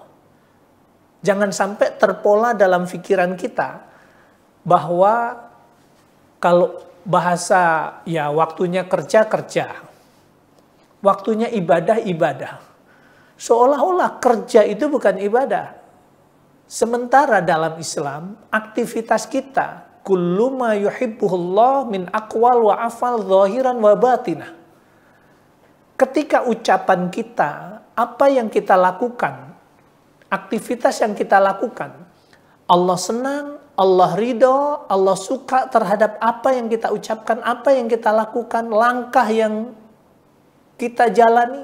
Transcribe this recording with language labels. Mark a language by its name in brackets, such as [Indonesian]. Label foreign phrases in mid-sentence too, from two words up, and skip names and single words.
[Indonesian] Jangan sampai terpola dalam pikiran kita bahwa kalau bahasa ya waktunya kerja, waktunya ibadah. Seolah-olah kerja itu bukan ibadah. Sementara dalam Islam, aktivitas kita, [Arabic] كل ما يحبه الله من أقوال و أفعال ظاهرا و باطنة. [Indonesian] Ketika ucapan kita, apa yang kita lakukan, aktivitas yang kita lakukan, Allah senang, Allah ridho, Allah suka terhadap apa yang kita ucapkan, apa yang kita lakukan, langkah yang kita jalani.